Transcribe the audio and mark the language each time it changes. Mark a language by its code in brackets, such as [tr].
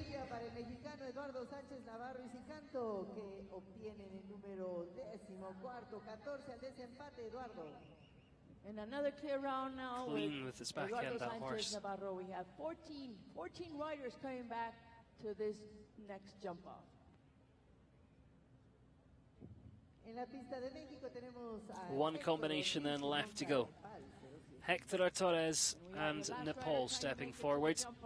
[es] Para el mexicano Eduardo Sánchez Navarro y Si Canto, que obtienen el número 14, 14 al desempate, Eduardo. [en] And another clear round now. Clean with his back end, that horse. Navarro. We have 14 riders coming back to this next jump off. [es] En la pista de México tenemos a [en] One combination then left to go. Hector Torres and Nepal stepping forward.